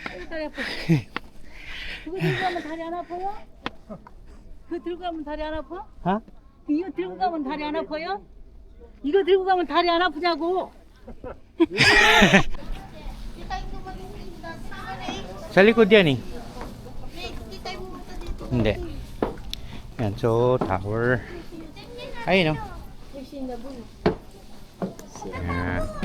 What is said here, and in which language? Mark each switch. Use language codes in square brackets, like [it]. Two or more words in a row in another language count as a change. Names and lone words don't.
[ko] 다리 아파. 그거 들고 가면 다리 안 아파요? 그거 들고 가면 다리 안 아파? 어? 이거 들고 가면 다리 안 아파요? 이거 들고 가면 다리 안 아프냐고? [tl] Sa likod yan eh. Hindi. Yan, so tower. Ayun, no? Yan.